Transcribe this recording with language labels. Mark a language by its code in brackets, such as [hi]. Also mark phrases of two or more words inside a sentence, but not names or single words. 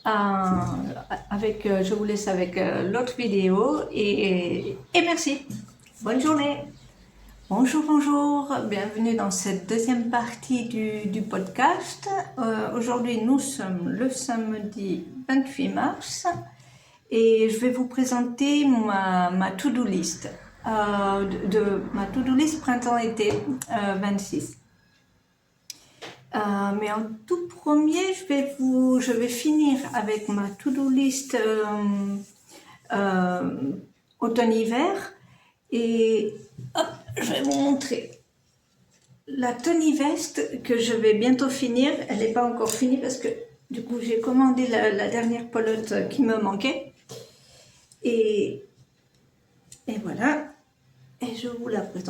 [fr] Je vous laisse avec l'autre vidéo et merci. Bonne journée. Bonjour, bonjour, bienvenue dans cette deuxième partie du podcast. Aujourd'hui, nous sommes le samedi 28 mars et je vais vous présenter ma [en] to-do list, [fr] ma [en] to-do list [fr] printemps-été 26. Mais en tout premier, je vais finir avec ma [en] to-do list [fr] automne-hiver et hop, je vais vous montrer la tenue veste que je vais bientôt finir. Elle n'est pas encore finie parce que du coup j'ai commandé la dernière pelote qui me manquait et voilà, et je vous la présente.